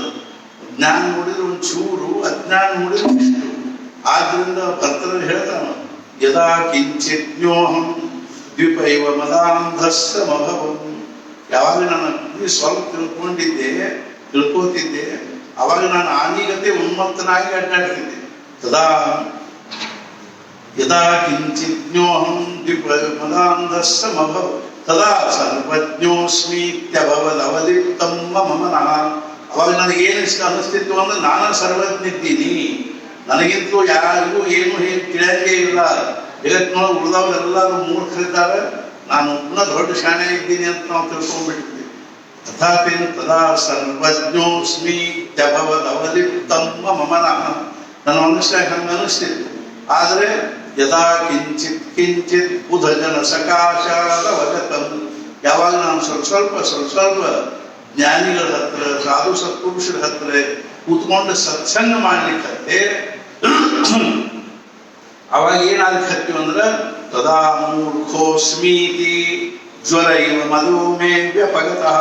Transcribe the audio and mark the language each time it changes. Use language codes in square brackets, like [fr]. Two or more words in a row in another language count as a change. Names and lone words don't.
[kn] ಜ್ಞಾನ ನೋಡಿದ್ರೆ ಒಂದು ಚೂರು, ಅಜ್ಞಾನ ನೋಡಿದ್ರೆ ಇಷ್ಟು. ಆದ್ರಿಂದ ಭರ್ತರು ಹೇಳ್ತಾನ, [sa] ಯದಾ ಕಿಂಚಿಜ್ಞೋಹಂ ದ್ವಿಪೈವ ಮದಾಂಧಸ್ಸಮಭವಂ. [kn] ಯಾವಾಗ ನಾನು ಸ್ವಲ್ಪ ತಿಳ್ಕೋತಿದ್ದೆ ಅವಾಗ ನಾನು ಆನಿಗತೆ ಉನ್ಮತ್ತನಾಗಿ ಅಡ್ಡಾಡ್ತಿದ್ದೆ. [sa] ಯದಾ ಕಿಂಚಿಜ್ಞೋಹಂ ದ್ವಿಪೈವ ಮದಾಂಧಸ್ಸಮಭವ ತದಾ ಸರ್ವಜ್ಞೋಸ್ಮೀತ್ಯಭವದವಲಿಪ್ತಂ ಮಮ ಮನಃ. [kn] ಅವಾಗ ನನಗೇನು ಇಷ್ಟ ಅನಿಸ್ತಿತ್ತು ಅಂದ್ರೆ ನಾನು ಸರ್ವಜ್ಞಿದ್ದೀನಿ, ನನಗಿಂತಲೂ ಯಾರಿಗೂ ಏನು ತಿಳಿಯಂಗೇ ಇಲ್ಲ, ಜಗತ್ತಿನೊಳಗೆ ಉಳಿದವರೆಲ್ಲರೂ ಮೂರ್ಖರಿದ್ದಾರೆ, ನಾನು ಪುನಃ ದೊಡ್ಡ ಶಾಣೆ ಇದ್ದೀನಿ ಅಂತ ನಾವು ತಿಳ್ಕೊಂಡ್ಬಿಟ್ಟಿದ್ವಿ. [sa] ತಥಾಪಿ ತದಾ ಸರ್ವಜ್ಞೋಸ್ಮೀತ್ಯಭವದವಲಿಪ್ತಂ ಮಮ ಮನಃ. [kn] ನನ್ನ ಮನಸ್ಸಾಗ ಹಂಗೆ ಅನಿಸ್ತಿತ್ತು. ಆದರೆ [sa] ಯದಾ ಕಿಂಚಿತ್ ಬುಧ ಜನ ಸಕಾಶಾದ ವಜತಂ. [kn] ಯಾವಾಗ ನಾನು ಸ್ವಲ್ಪ ಜ್ಞಾನಿಗಳ ಹತ್ರ, ಸಾಧು ಸತ್ಪುರುಷರ ಹತ್ರ ಕೂತ್ಕೊಂಡು ಸತ್ಸಂಗ ಮಾಡ್ಲಿಕ್ಕೆ ಅವಾಗ ಏನಾಗ್ತೀವಿ ಅಂದ್ರೆ [sa] ತದಾ ಮೂರ್ಖೋಸ್ಮೀತಿ ಜ್ವರ ಇವ ಮಧುಮೇ ವ್ಯಪಗತಃ.